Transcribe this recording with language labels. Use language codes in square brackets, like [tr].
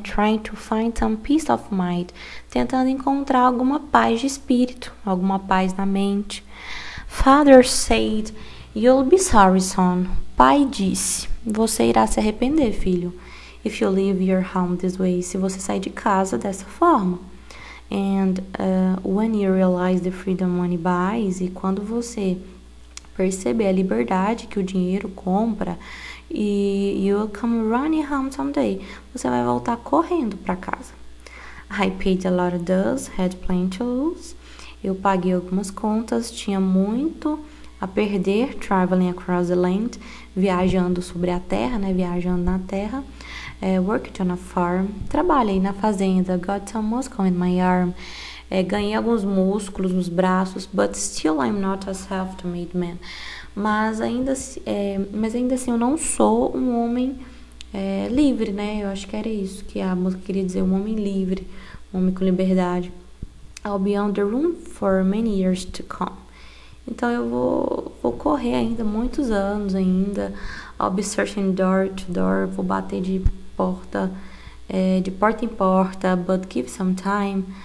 [en] Trying to find some peace of mind. [pt] Tentando encontrar alguma paz de espírito, alguma paz na mente. [en] Father said, you'll be sorry, son. [pt] Pai disse, você irá se arrepender, filho. [en] If you leave your home this way. [pt] Se você sair de casa dessa forma. [en] And when you realize the freedom money buys, [pt] e quando você perceber a liberdade que o dinheiro compra, e [en] you'll come running home someday, [pt] você vai voltar correndo para casa. [en] I paid a lot of dues, had plenty to lose. [pt] Eu paguei algumas contas, tinha muito a perder, [en] traveling across the land, [pt] viajando sobre a terra, né, viajando na terra. [en] Worked on a farm, [pt] trabalhei na fazenda, [en] got some muscle in my arm, [pt] ganhei alguns músculos nos braços, [en] but still I'm not a self-made man. [pt] Mas ainda assim eu não sou um homem livre, né? Eu acho que era isso que a música queria dizer, um homem livre, um homem com liberdade. [en] I'll be on the run for many years to come. [pt] Então eu vou correr ainda muitos anos ainda. [en] I'll be searching door to door, [pt] vou bater de porta em porta, [en] but give some time.